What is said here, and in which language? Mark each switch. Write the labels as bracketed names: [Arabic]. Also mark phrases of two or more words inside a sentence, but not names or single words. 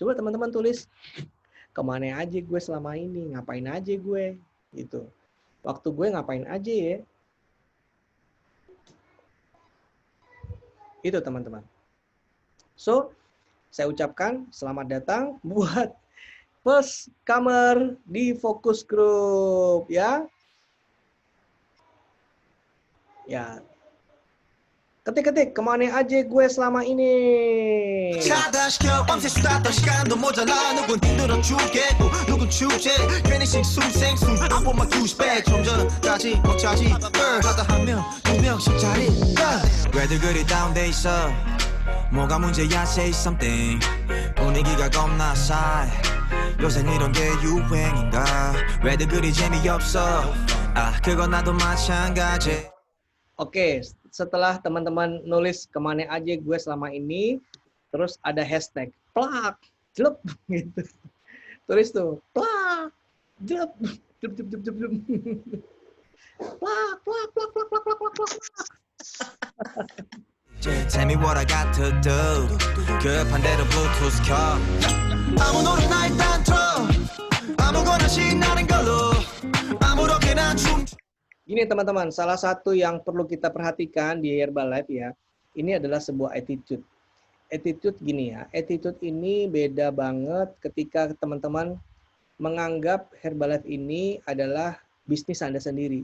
[Indonesian] Coba teman-teman tulis, kemana aja gue selama ini, ngapain aja gue gitu. Waktu gue ngapain aja ya. Itu teman-teman. So, saya ucapkan selamat datang buat [English] first comer [Indonesian] di Focus Group ya. Ya. Ketik-ketik, kemana aja gue selama ini. [Korean] 뭐가 문제야 [English] say something [Korean] 분위기가 겁나 싸해 요새 이런 게 유행인가 왜들 그리 재미없어 아 그건 나도 마찬가지. [Indonesian] Oke, setelah teman-teman nulis kemana aja gue selama ini, terus ada hashtag plak, jelep gitu. Tulis tuh plak, jelep, jelep, jelep, jelep, jelep. Plak, plak, plak, plak, plak, plak, plak, plak. [English] Tell me what I got to do [Korean] 급한 대로 블루투스 켜 아무 노래나 일단 틀어 아무거나 신나는 걸로 아무렇게나 춤. [Indonesian] Gini teman-teman, salah satu yang perlu kita perhatikan di Herbalife ya, ini adalah sebuah attitude. Attitude gini ya, attitude ini beda banget ketika teman-teman menganggap Herbalife ini adalah bisnis Anda sendiri.